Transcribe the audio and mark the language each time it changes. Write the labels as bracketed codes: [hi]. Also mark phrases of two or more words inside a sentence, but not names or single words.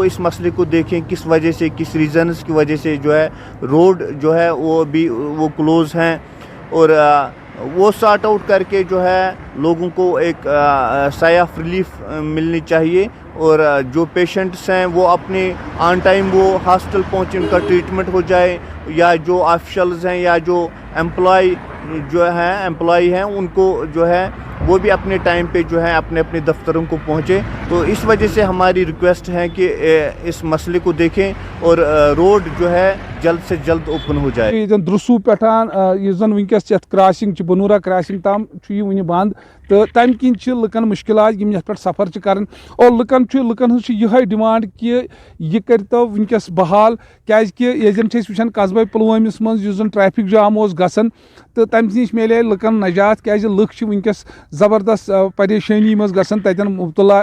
[ur] اس مسئلے کو دیکھیں کس وجہ سے کس ریزنز کی وجہ سے جو ہے روڈ جو ہے وہ کلوز ہیں اور وہ [en] sort out [ur] کر کے جو ہے لوگوں کو ایک [en] sigh of relief [ur] ملنی چاہیے اور جو پیشنٹس ہیں وہ اپنے [en] on time [ur] وہ ہاسپٹل پہنچے ان کا ٹریٹمنٹ ہو جائے یا جو آفیشلز ہیں یا جو امپلائی ہیں ان کو جو ہے وہ بھی اپنے ٹائم پہ جو ہے اپنے دفتروں کو پہنچے. تو اس وجہ سے ہماری ریکویسٹ ہے کہ اس مسئلے کو دیکھیں اور روڈ جو ہے جلد سے جلد اوپن ہو جائے. [ks] درسوٗ پٮ۪ٹھ یُس زن ونکیس یتھ کراسنگ بنورا کراسنگ تام یہ ونہِ بند تو تمہ کن لکن مشکلات یم یتھ پہ سفر کران اور لکن ہز یہ ڈیمانڈ کہ یہ کرتو ونکیس بحال کیازکہ یہ زن وچھان قصبہ پلوامس مز یُس زن ٹریفک جام اوس گژھان تو تمہ نش میلے لکن نجات کیازِ لُکھ ونکیس زبردست پریشانی مز گژھان تتن مبتلا